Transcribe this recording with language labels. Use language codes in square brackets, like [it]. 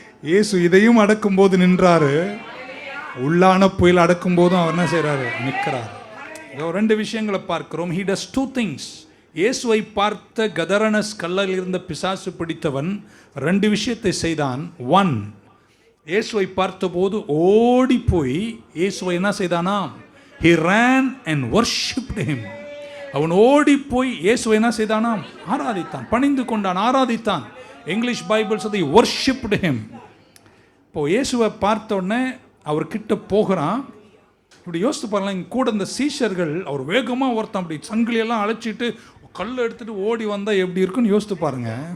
[ta] இயேசு இதையும் அடக்கும்போது நின்றாரு, உள்ளான புயல் அடக்கும் போதும் அவர் என்ன செய்கிறாரு? நிற்கிறார். இதோ 2 விஷயங்களை பார்க்கிறோம். [en] He does 2 things. [ta] இயேசுவை பார்த்த கதரனஸ் கல்லறையில் இருந்த பிசாசு பிடித்தவன் 2 விஷயத்தை செய்தான். 1, இயேசுவை பார்த்தபோது ஓடி போய் இயேசுவை என்ன செய்தானாம்? [en] He ran and worshipped him. [ta] அவன் ஓடி போய் இயேசுவை என்ன செய்தானாம்? ஆராதித்தான், பணிந்து கொண்டான், ஆராதித்தான். இங்கிலீஷ் பைபிள் சொல்லி [en] worshipped him. [ta] இப்போ இயேசுவை பார்த்த உடனே அவர்கிட்ட போகிறான். இப்படி யோசித்து பாருங்களேன், இங்கே கூட இந்த சீஷர்கள், அவர் வேகமாக ஒருத்தன் அப்படி சங்கிலியெல்லாம் அழைச்சிட்டு கல் எடுத்துகிட்டு ஓடி வந்தால் எப்படி இருக்குன்னு யோசித்து பாருங்க.